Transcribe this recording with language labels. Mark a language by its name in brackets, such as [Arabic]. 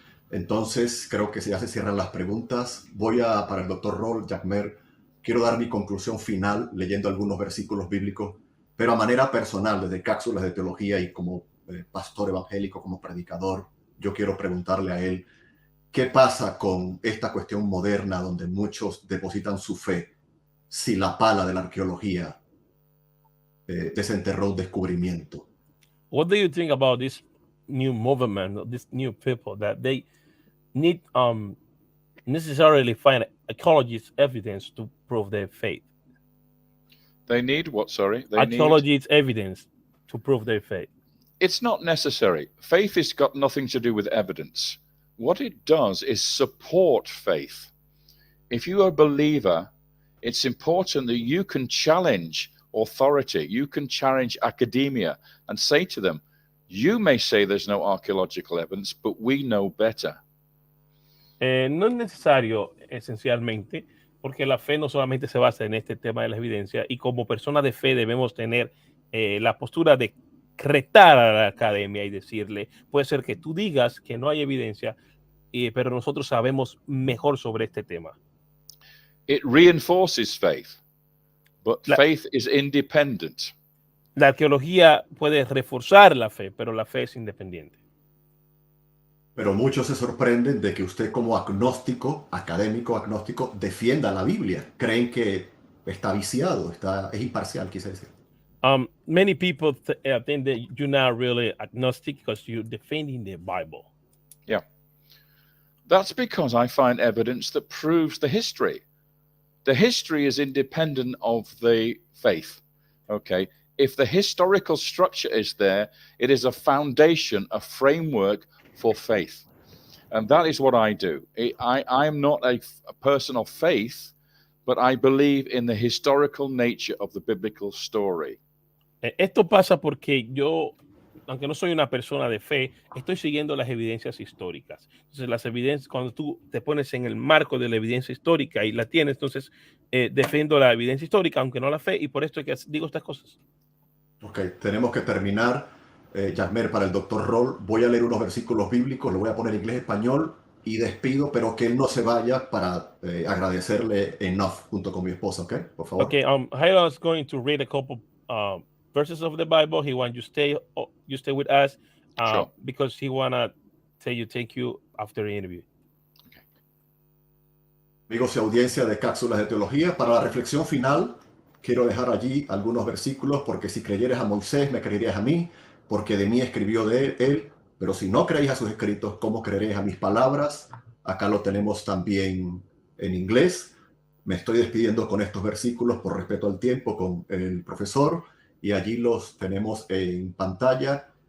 [Spanish] Entonces, creo que ya se cierran las preguntas. Para el doctor Rohl, Jacmer, quiero dar mi conclusión final leyendo algunos versículos bíblicos, pero a manera personal, desde Cápsulas de Teología y como pastor evangélico, como predicador, yo quiero preguntarle a él, ¿qué pasa con esta cuestión moderna donde muchos depositan su fe si la pala de la arqueología desenterró un descubrimiento? [English] What do you think about this new movement, this new people that they need necessarily find archaeologists' evidence to prove their faith? They need what, sorry? Archaeologists' evidence to prove their faith. It's not necessary. Faith has got nothing to do with evidence. What it does is support faith. If you are a believer, it's important that you can challenge authority. You can challenge academia and say to them, you may say there's no archaeological evidence, but we know better. [Spanish] No es necesario, esencialmente, porque la fe no solamente se basa en este tema de la evidencia, y como persona de fe debemos tener la postura de retar a la academia y decirle, puede ser que tú digas que no hay evidencia, pero nosotros sabemos mejor sobre este tema. [English] It reinforces faith, but faith is independent. [Spanish] La arqueología puede reforzar la fe, pero la fe es independiente. Pero muchos se sorprenden de que usted como agnóstico, académico agnóstico, defienda la Biblia. Creen que está viciado, es imparcial, quise decir. [English] Many people think that you're not really agnostic because you're defending the Bible. Yeah. That's because I find evidence that proves the history. The history is independent of the faith. Okay. If the historical structure is there, it is a foundation, a framework for faith. And that is what I do. I am not a person of faith, but I believe in the historical nature of the biblical story. [Spanish] Esto pasa porque yo, aunque no soy una persona de fe, estoy siguiendo las evidencias históricas. Entonces, las evidencias, cuando tú te pones en el marco de la evidencia histórica y la tienes, entonces defiendo la evidencia histórica, aunque no la fe, y por esto es que digo estas cosas. Ok, tenemos que terminar. Jacmer, para el doctor Rohl, voy a leer unos versículos bíblicos, lo voy a poner en inglés-español y despido, pero que él no se vaya para agradecerle enough junto con mi esposa, ¿ok? Por favor. [English] Okay, Jairo is going to read a couple verses of the Bible. He wants you stay with us Sure. because he wanna tell you thank you after the interview. Okay. [Spanish] Amigos y audiencia de Cápsulas de Teología, para la reflexión final quiero dejar allí algunos versículos, porque si creyeres a Moisés, me creerías a mí, porque de mí escribió de él, pero si no creéis a sus escritos, ¿cómo creeréis a mis palabras? Acá lo tenemos también en inglés. Me estoy despidiendo con estos versículos por respeto al tiempo con el profesor, y allí los tenemos en pantalla.